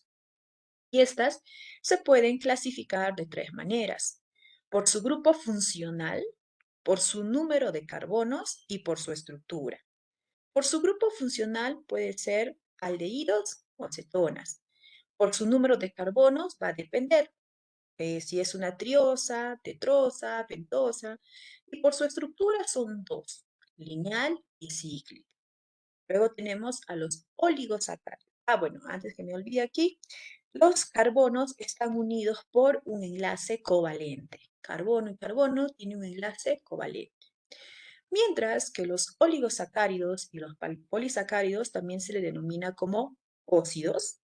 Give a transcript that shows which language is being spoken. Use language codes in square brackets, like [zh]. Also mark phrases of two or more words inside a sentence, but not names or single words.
[es] Y estas se pueden clasificar de 3 maneras. Por su grupo funcional, por su número de carbonos y por su estructura. Por su grupo funcional puede ser aldehídos o acetonas. Por su número de carbonos va a depender si es una triosa, tetrosa, pentosa. Y por su estructura son dos, lineal y cíclica. Luego tenemos a los oligosacáridos. Bueno, antes que me olvide aquí, los carbonos están unidos por un enlace covalente. Carbono y carbono tienen un enlace covalente. Mientras que los oligosacáridos y los polisacáridos también se le denomina como óxidos.